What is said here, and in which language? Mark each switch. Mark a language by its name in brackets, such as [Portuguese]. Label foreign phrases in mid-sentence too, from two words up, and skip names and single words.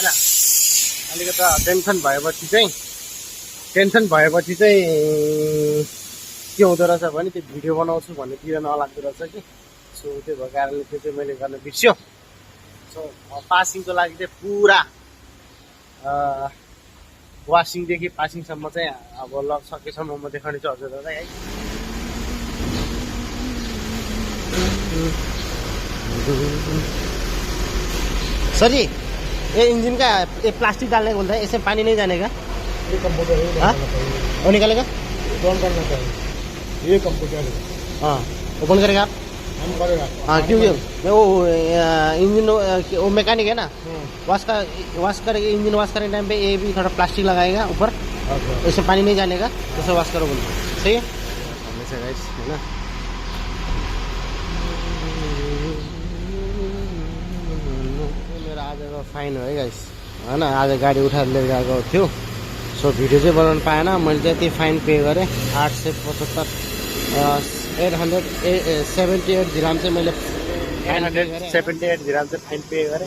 [Nepali] अलिकति टेन्सन भएपछि चाहिँ के हुँदो रहेछ भने त्यो भिडियो बनाउँछु भन्नेतिर नलाग्दो रहेछ कि। सो त्यो भएको कारणले त्यो चाहिँ मैले गर्न बिर्स्यो। सो पासिङको लागि चाहिँ पुरा वासिङदेखि पासिङसम्म चाहिँ अब लग सकेसम्म म देखाउने छु हजुरहरूलाई है। [Hindi] सर जी ये इंजन का ये प्लास्टिक डालने को बोलता है, इससे पानी नहीं जाने का? ये कंप्यूटर है, हाँ वो निकालेगा? ऑन करना चाहिए। ये कंप्यूटर है, हाँ ओपन करेगा आप? हम करेगा। हाँ क्योंकि मैं वो इंजन वो मैकेनिक है ना, वाश करेगा इंजन वाश करने टाइम पे ये भी थोड़ा प्लास्टिक लगाएगा ऊपर, इससे पानी नहीं जाने का, तो वाश करो बोलो। सही है है ना। [Nepali] मेरो आजको फाइन हो है गाइस होइन। आज गाडी उठाएर लिएर गएको थियो। [English] so video [Nepali] चाहिँ बनाउनु पाएन। मैले चाहिँ त्यही [English] fine pay [Nepali] गरेँ 878 दिराम चाहिँ मैले 878 दिराम चाहिँ [English] fine pay [Nepali] गरेँ।